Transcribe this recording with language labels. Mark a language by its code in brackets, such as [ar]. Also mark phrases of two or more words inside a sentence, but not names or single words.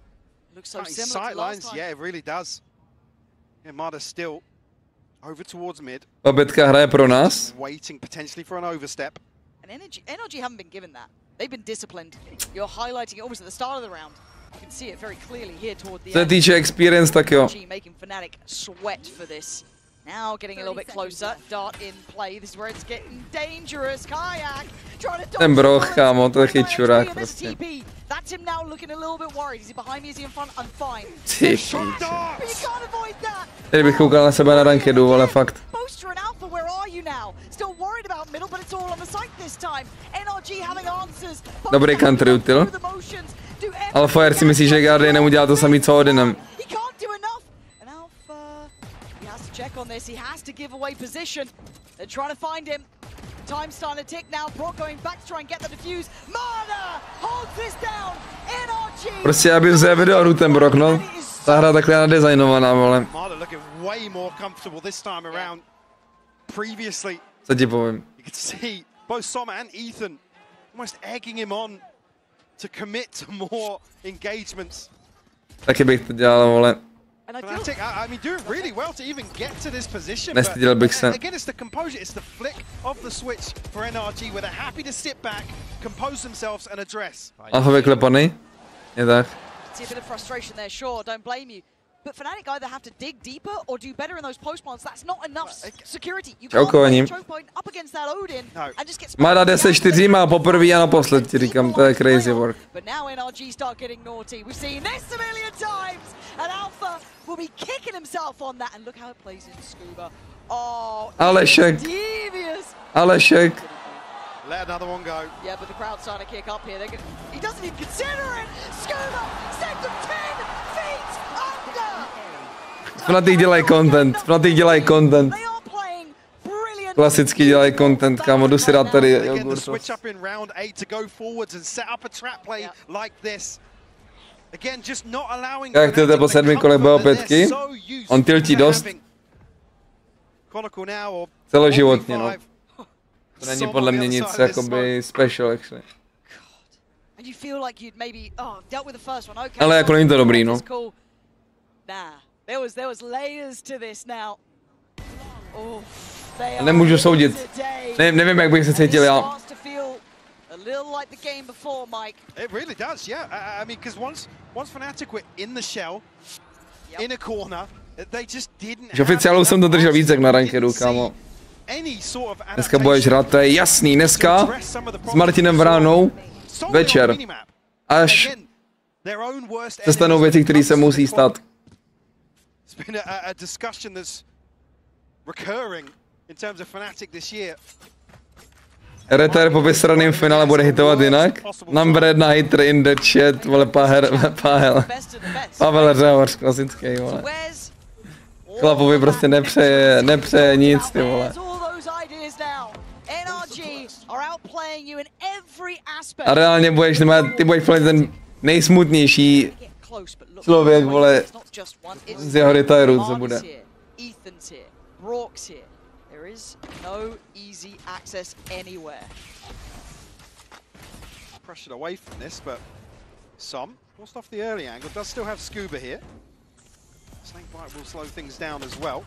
[cs] Babetka hraje pro nás. Co se týče experience, tak jo. [en] Now getting a little bit closer, dart in play, this is where it's getting dangerous, Kayak trying to [cs] ten broch, kámo, to je taky čurák prostě. [en] That's him now looking a little bit worried, is he behind me, is he in front, I'm fine. [cs] Ty píče. Teď bych koukal na sebe na rankedu, ale fakt. [en] Boaster and Alpha, where are you now? Still worried about middle, but it's all on the site this time. NRG having answers. [cs] Dobrý [en] country util. [cs] Alpha si myslí, že Guardian udělá to samý co Odinem. [en] Check on this, he has to give away position. They're trying to find him. Time's starting to tick now. Brock going back to try and get the defuse. Mana holds this down. NRG. [cs] Prostě já bych vzal video hru ten Brock, no. Ta hra takhle nadizajnovaná, vole. Co ti povím? [en] You can see both s0m and Ethan almost egging him on to commit to more engagements. [cs] Taky bych to dělal, vole. [en] FNC, I mean, doing really well to even get to this position. [cs] Nestyděl bych se. [en] Again, it's the composure, it's the flick of the switch for NRG, where they're happy to sit back, compose themselves, and address. [cs] Alfa vyklepaný? Je tak. [en] See a bit of frustration there, sure, don't blame you. But Fnatic either have to dig deeper or do better in those post plants. That's not enough security. You can't play choke point up against that Odin and just get [cs] Má 10-4 má poprvé a naposled, ti říkám, to je [en] crazy work. But now NRG start getting naughty. We've seen this a million times, and Alpha will be kicking himself on that. And look how it plays in Scuba. Oh, Alešek. Alešek. Let another one go. Yeah, but the crowd's starting to kick up here. He doesn't even consider it. Scuba sent them 10 feet under. [cs] Fnatic dělají content. Fnatic dělají content. Klasicky dělají content, kámo, jdu si dát tady jogurt. Jak tilté po 7 kolech BO5, on tiltí dost. Celoživotně, no. To není podle mě nic jakoby [en] special, actually. [cs] Ale jako není to dobrý, no. Nemůžu soudit. Nevím, jak bych se cítil já. [en] It really does, yeah. I mean, because once Fnatic were in the shell, in a corner, they just didn't. [cs] Že oficiálů jsem to držel víc jak na rankedu, kámo. Dneska budeš hrát, to je jasný. Dneska s Martinem Vránou večer. Až se stanou věci, které se musí stát. [en] It's been a discussion that's recurring in terms of Fnatic this year. [cs] Retire po vysraném finále bude hitovat jinak. [en] Number 1 hitter in the chat, [cs] vole, Pavel Řehoř, klasický, vole. Chlapovi prostě nepřeje nic, ty vole. A reálně ty budeš plnit ten nejsmutnější člověk, vole, z jeho retireu, co bude. [en] Pressured away from this, but s0m forced off the early angle. Does still have Scuba here. Snakebite will slow things down as well.